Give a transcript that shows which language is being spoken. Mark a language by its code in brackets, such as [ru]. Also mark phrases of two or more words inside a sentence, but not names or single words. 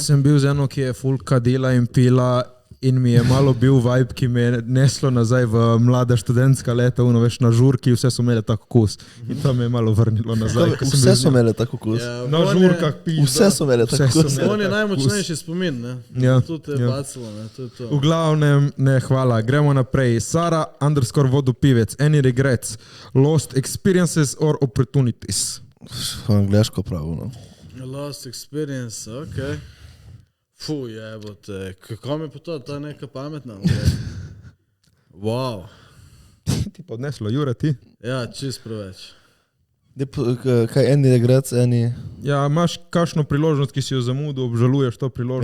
[sl] Sem bil z eno, ki je full kadila in pila in mi je malo bil vibe, ki me je neslo nazaj v mlada študentska leta, veš, na žurki, vse so imeli tako kus. In to me je malo vrnilo nazaj. Vse so imeli tako kus. Ja, Na žurkah pizda. Vse so imeli tako kus. On je najmočnejši spomin, ne? Ja, Tu te je ja. bacilo, ne? To je to. V glavnem, ne, hvala. Gremo naprej. Sara_vodopivec. [en] Any regrets? Lost experiences or opportunities? [sl] Angliško pravo, no. [en] Lost experience, [sl] okej. Fuj, jebote. Kako mi pa to? To je neka pametna. Wow. Ti pa odneslo, Jure, ti? Ja, čist preveč. Kaj [en] eni regrets, [sl] eni... Ja, imaš kakšno priložnost, ki si jo zamudil, obžaluješ to priložnost?